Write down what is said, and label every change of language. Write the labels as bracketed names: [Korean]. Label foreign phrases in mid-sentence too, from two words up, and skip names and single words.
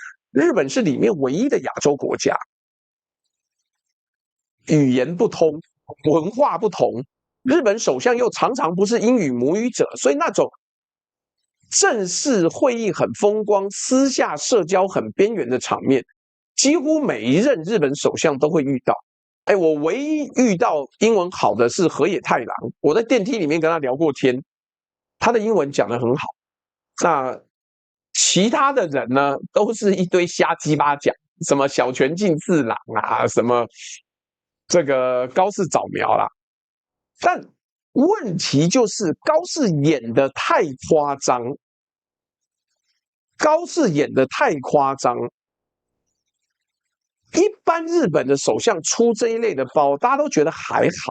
[Chinese] 日本是裡面唯一的亞洲國家，語言不通，文化不同，日本首相又常常不是英語母語者，所以那種正式會議很風光，私下社交很邊緣的場面，幾乎每一任日本首相都會遇到。我唯一遇到英文好的是河野太郎，我在電梯裡面跟他聊過天，他的英文講得很好。那其他的人呢，都是一堆瞎雞巴講，什麼小泉進次郎啊，什麼這個高市早苗啦。但問題就是高市演得太誇張，高市演得太誇張。一般日本的首相出這一類的包，大家都覺得還好。